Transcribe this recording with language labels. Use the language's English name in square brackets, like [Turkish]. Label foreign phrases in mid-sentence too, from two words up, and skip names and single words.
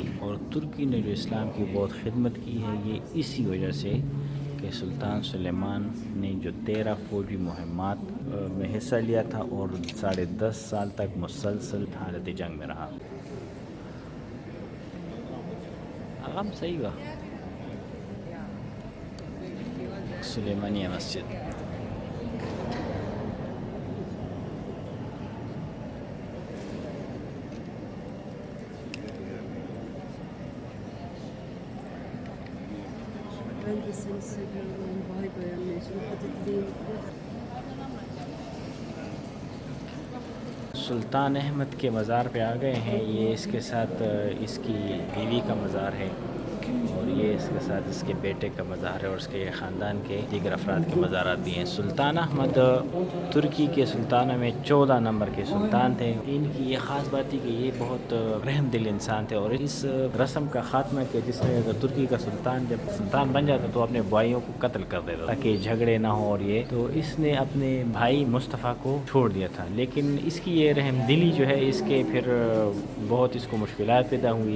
[Urdu] اور ترکی نے جو اسلام کی بہت خدمت کی ہے، یہ اسی وجہ سے کہ سلطان سلیمان نے جو 13 فوجی مہمات میں حصہ لیا تھا اور 10.5 سال تک مسلسل حالت جنگ میں رہا. آگم صحیح ہوا. سلیمانیہ مسجد. [Turkish] Ben de seni seviyorum. Vay be anneciğim. Hadi gidelim. [Urdu] سلطان احمد کے مزار پہ آ گئے ہیں. یہ اس کے ساتھ اس کی بیوی کا مزار ہے اور یہ اس کے ساتھ اس کے بیٹے کا مزار ہے اور اس کے خاندان کے دیگر افراد کے مزارات بھی ہیں۔ سلطان احمد ترکی کے سلطانوں میں 14 نمبر کے سلطان تھے۔ ان کی یہ خاص بات تھی کہ یہ بہت رحم دل انسان تھے اور اس رسم کا خاتمہ کیا جس میں اگر ترکی کا سلطان جب سلطان بن جاتا تو اپنے بھائیوں کو قتل کر دیتا تاکہ جھگڑے نہ ہو، اور یہ تو اس نے اپنے بھائی مصطفیٰ کو چھوڑ دیا تھا، لیکن اس کی یہ رحم دلی جو ہے اس کے پھر بہت اس کو مشکلات پیدا ہوئی۔